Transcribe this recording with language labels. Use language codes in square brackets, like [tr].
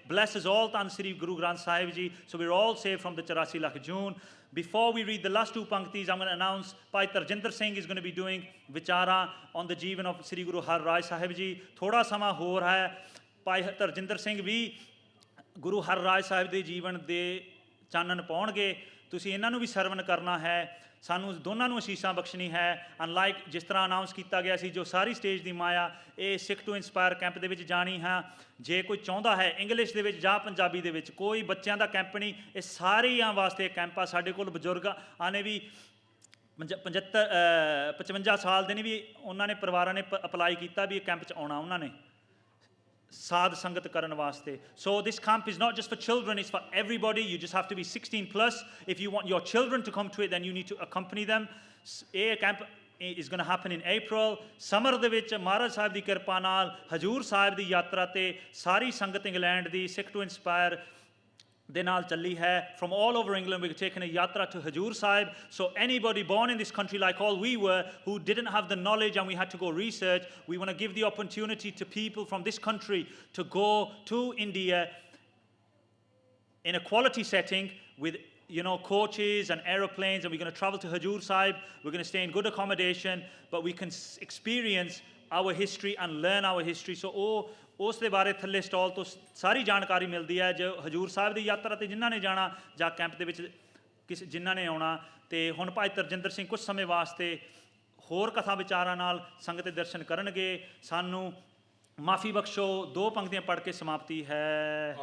[en] Bless us all, ਧੰਨ Sri Guru Granth Sahib ji, so we're all saved from the 84 lakh joon. Before we read the last two panktis, I'm going to announce Bhai Tarjinder Singh is going to be doing vichara on the Jeevan of Sri Guru Har Rai Sahib Ji. [pa] ਥੋੜਾ ਸਮਾਂ ਹੋਰ ਹੈ, ਭਾਈ ਤਰਜਿੰਦਰ ਸਿੰਘ ਵੀ ਗੁਰੂ ਹਰ ਰਾਏ ਸਾਹਿਬ ਦੇ ਜੀਵਨ ਦੇ ਚਾਨਣ ਪਾਉਣਗੇ। ਤੁਸੀਂ ਇਹਨਾਂ ਨੂੰ ਵੀ ਸਰਵਨ ਕਰਨਾ ਹੈ, ਸਾਨੂੰ ਦੋਨਾਂ ਨੂੰ ਅਸੀਸਾਂ ਬਖਸ਼ਣੀ ਹੈ। ਅਨਲਾਈਕ ਜਿਸ ਤਰ੍ਹਾਂ ਅਨਾਊਂਸ ਕੀਤਾ ਗਿਆ ਸੀ, ਜੋ ਸਾਰੀ ਸਟੇਜ ਦੀ ਮਾਇਆ ਇਹ ਸਿੱਖ ਟੂ ਇੰਸਪਾਇਰ ਕੈਂਪ ਦੇ ਵਿੱਚ ਜਾਣੀ ਹੈ। ਜੇ ਕੋਈ ਚਾਹੁੰਦਾ ਹੈ ਇੰਗਲਿਸ਼ ਦੇ ਵਿੱਚ ਜਾਂ ਪੰਜਾਬੀ ਦੇ ਵਿੱਚ, ਕੋਈ ਬੱਚਿਆਂ ਦਾ ਕੈਂਪ ਨਹੀਂ, ਇਹ ਸਾਰਿਆਂ ਵਾਸਤੇ ਕੈਂਪ ਆ। ਸਾਡੇ ਕੋਲ ਬਜ਼ੁਰਗਾਂ ਨੇ ਵੀ 55 ਸਾਲ ਦੇ ਨੇ ਵੀ, ਉਹਨਾਂ ਨੇ ਪਰਿਵਾਰਾਂ ਨੇ ਅਪਲਾਈ ਕੀਤਾ ਵੀ ਇਹ ਕੈਂਪ 'ਚ ਆਉਣਾ ਉਹਨਾਂ ਨੇ ਸਾਧ ਸੰਗਤ ਕਰਨ ਵਾਸਤੇ। [en] So this camp is not just for children, it's for everybody. You just have to be 16 plus. If you want your children to come to it, then you need to accompany them. ਇਹ camp is going to happen in April. [pa] Summer ਦੇ ਵਿੱਚ ਮਹਾਰਾਜ ਸਾਹਿਬ ਦੀ ਕਿਰਪਾ ਨਾਲ ਹਜੂਰ ਸਾਹਿਬ ਦੀ ਯਾਤਰਾ ਤੇ ਸਾਰੀ ਸੰਗਤ England ਦੀ Sikh to inspire ਦੇ ਨਾਲ ਚੱਲੀ ਹੈ। [en] From all over England, we're taking a yatra to Hajur Sahib. So anybody born in this country, like all we were, who didn't have the knowledge and we had to go research, we want to give the opportunity to people from this country to go to India in a quality setting with coaches and aeroplanes, and we're going to travel to Hajur Sahib. We're going to stay in good accommodation, but we can experience our history and learn our history. [pa] So ਉਸ ਦੇ ਬਾਰੇ ਥੱਲੇ stall ਤੋਂ ਸਾਰੀ ਜਾਣਕਾਰੀ ਮਿਲਦੀ ਹੈ। ਜੋ ਹਜੂਰ ਸਾਹਿਬ ਦੀ ਯਾਤਰਾ 'ਤੇ ਜਿਨ੍ਹਾਂ ਨੇ ਜਾਣਾ ਜਾਂ ਕੈਂਪ ਦੇ ਵਿੱਚ ਜਿਨ੍ਹਾਂ ਨੇ ਆਉਣਾ। ਅਤੇ ਹੁਣ ਭਾਈ ਤਰਜਿੰਦਰ ਸਿੰਘ ਕੁਝ ਸਮੇਂ ਵਾਸਤੇ ਹੋਰ ਕਥਾ ਵਿਚਾਰਾਂ ਨਾਲ ਸੰਗਤ ਦੇ ਦਰਸ਼ਨ ਕਰਨਗੇ। ਸਾਨੂੰ ਮਾਫੀ ਬਖਸ਼ੋ। 2 ਪੰਕਤੀਆਂ ਪੜ੍ਹ ਕੇ ਸਮਾਪਤੀ ਹੈ।